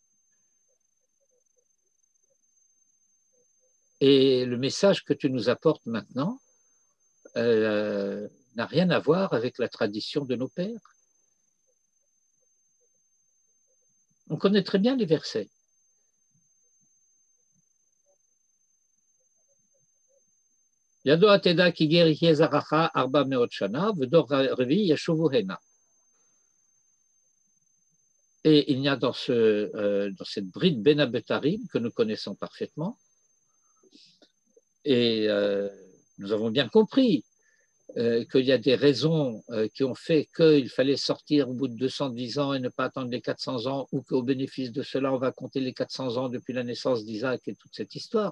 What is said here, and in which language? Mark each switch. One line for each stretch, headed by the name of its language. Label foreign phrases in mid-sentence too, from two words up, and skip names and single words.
French: Et le message que tu nous apportes maintenant n'a rien à voir avec la tradition de nos pères. On connaît très bien les versets.
Hebrew: ידוע תדע כי גר יהיה זרעך ארבע מאות שנה ודור רביעי ישובו הנה.
French: Et il y a dans cette bride
Hebrew: בין הבתרים
French: que nous connaissons parfaitement, et nous avons bien compris qu'il y a des raisons qui ont fait qu'il fallait sortir au bout de 210 ans et ne pas attendre les 400 ans, ou qu'au bénéfice de cela, on va compter les 400 ans depuis la naissance d'Isaac et toute cette histoire.